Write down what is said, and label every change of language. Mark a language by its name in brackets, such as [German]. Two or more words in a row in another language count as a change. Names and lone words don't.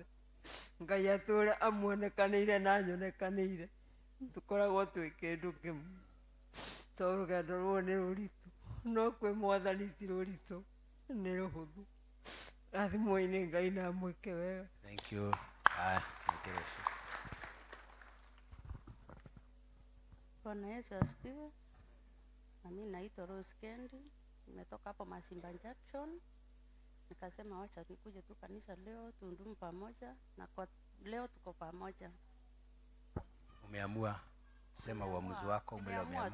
[Kikuyu] Ngai atũũre amuonekanĩire na nyonekanĩire, tũkoragwo twĩ kĩndũ kĩmwe. To rũgendo rũrũ nĩ rũritũ, no kwĩ Mwathani ti rũritũ, nĩ rũhũthũ. Rathimwo-inĩ Ngai na amwĩke wega. [English] Thank you. [Swahili] Bwana Yesu asifiwe. Na mimi naitwa Rose Kendi, nimetoka hapo Masimba Junction. Nikasema wacha nikuje tu kanisa leo tuundumu pamoja, na kwa leo tuko pamoja. Umeamua sema uamuzi wako, umeamua